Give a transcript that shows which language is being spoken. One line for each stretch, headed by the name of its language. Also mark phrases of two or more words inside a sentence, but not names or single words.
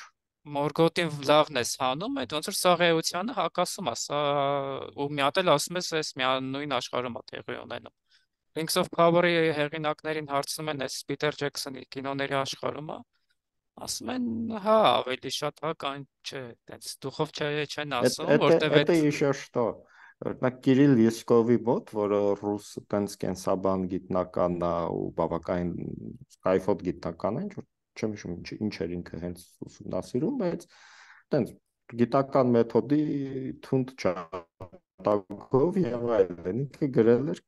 Armenian: Մորգոտին լավն ես հանում, այդ ոնց որ սաղեությանը հակասում է, սա ու մի հատ էլ ասում ես, այս նույն աշխարհում է տեղի ունենում։ Rings of Power-ի հեղինակներին հարցնում են, այս Պիտեր Ջեքսոնի կինոների աշխարհում է, ասում են, հա, ավելի շատ հա կան, չէ, այդպես դուխով չեն ասում, որտեվ
Russian: Это еще что?
Armenian: Օրինակ Կիրիլ Եսկովի մոտ, որը ռուս տենց կենսաբան գիտնական է ու բավական կայֆոտ գիտնական է, չեմ հիշում ինչ էր ինքը հենց ուսումնասիրում, բայց տենց գիտական մեթոդի թունդ չատակով եւ այլն, ինքը գրել էր